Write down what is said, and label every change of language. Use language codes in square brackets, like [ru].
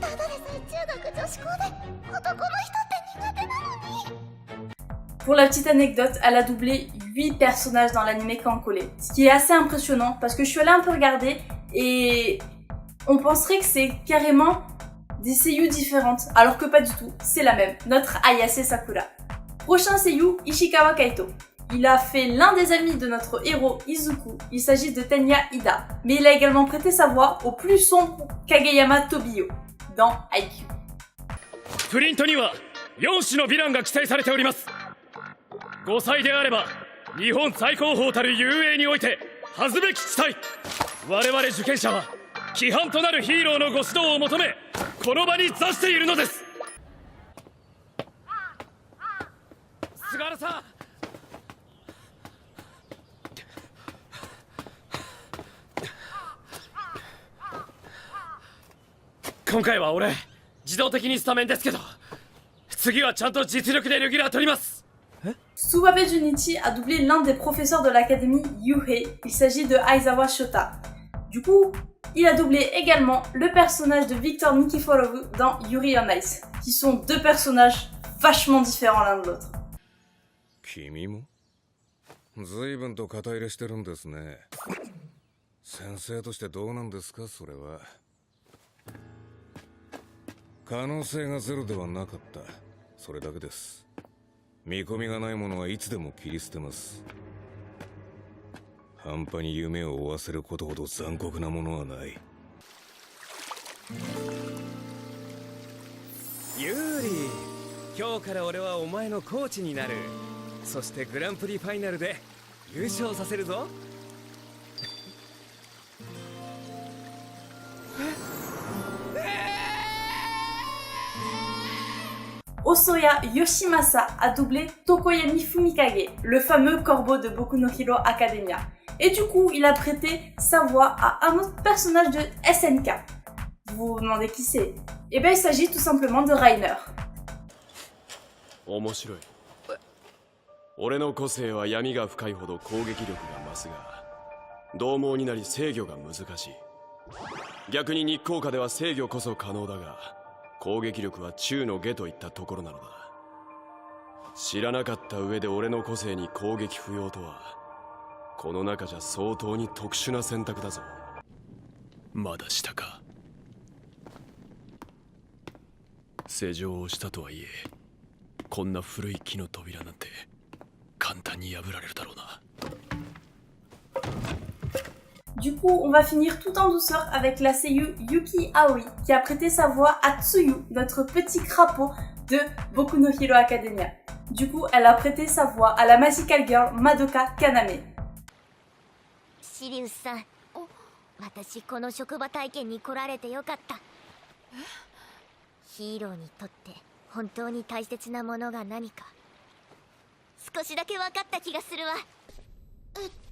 [ja] ただでさえ中学女子校で男の人って苦手なのに。 [fr] Pour la petite anecdote, elle a doublé 8 personnages dans l'anime Kankole, ce qui est assez impressionnant parce que je suis allée un peu regarder et on penserait que c'est carrément des seiyuu différentes, alors que pas du tout, c'est la même, notre Ayase Sakura. Prochain seiyuu, Ishikawa Kaito. Il a fait l'un des amis de notre héros Izuku, il s'agit de Tenya Ida, mais il a également prêté sa voix au plus sombre Kageyama Tobio dans Haikyuu. [ja] プリントには4種のヴィランが記載されております。5歳であれば日本最高峰たる雄英において恥ずべき地帯。我々受験者は規範となるヒーローのご指導を求めこの場に座しているのです。菅原さん、今回は俺自動的にスタメンですけど、次はちゃんと実力でレギュラー取ります。 [fr] Tsuwabe Junichi a doublé l'un des professeurs de l'académie Yuhei, il s'agit de Aizawa Shota. Du coup, il a doublé également le personnage de Victor Nikiforov dans Yuri on Ice, qui sont deux personnages vachement différents l'un de l'autre. [ja] 君も随分と肩入れしてるんですね。先生としてどうなんですか、それは。可能性がゼロではなかった、それだけです。見込みがないものはいつでも切り捨てます。半端に夢を追わせることほど残酷なものはない。ユーリ、今日から俺はお前のコーチになる。そしてグランプリファイナルで優勝させるぞ。 [fr] Osoya Yoshimasa a doublé Tokoyami Fumikage, le fameux corbeau de Boku no Hero Academia. Et du coup, il a prêté sa voix à un autre personnage de SNK. Vous vous demandez qui c'est? Eh bien, il s'agit tout simplement de Rainer. [ja] 面白い。俺の個性は闇が深いほど攻撃力が増すが、獰猛になり制御が難しい。逆に日光下では制御こそ可能だが、攻撃力は中の下といったところなのだ。知らなかった上で俺の個性に攻撃不要とは、この中じゃ相当に特殊な選択だぞ。まだ下か。施錠をしたとはいえ、こんな古い木の扉なんて簡単に破られるだろうな。 [fr] Du coup, on va finir tout en douceur avec la seiyuu Yuki Aoi, qui a prêté sa voix à Tsuyu, notre petit crapaud de Boku no Hero Academia. Du coup, elle a prêté sa voix à la Magical Girl Madoka Kaname. [ja] シリウスさん、私この職場体験に来られてよかった。ヒーローにとって本当に大切なものが何か少しだけ分かった気がするわ。